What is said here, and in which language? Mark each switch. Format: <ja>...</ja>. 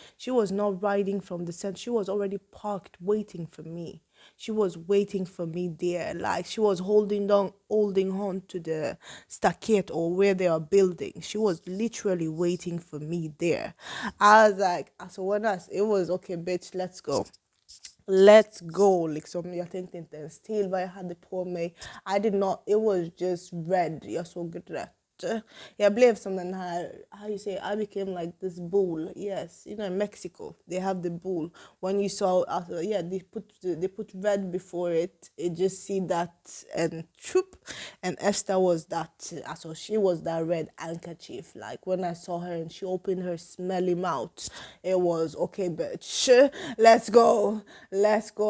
<en>She was not riding from the center. She was already parked waiting for me. She was waiting for me there. Like she was holding on to the stockade or where they are building. She was literally waiting for me there. I was like, so it was okay, bitch, let's go. Let's go.</en> <sv>Liksom, jag tänkte inte ens till vad jag hade på mig.</sv> <en>I did not, it was just red.</en> <sv>Jag såg rött. Jag blev som den här,</sv> <en>how you say, I became like this bull. Yes, you know, in Mexico, they have the bull. When you saw, yeah, they put red before it. It just see that and troop. And Esther was that, so she was that red handkerchief. Like when I saw her and she opened her smelly mouth, it was okay, bitch. Let's go. Let's go.</en>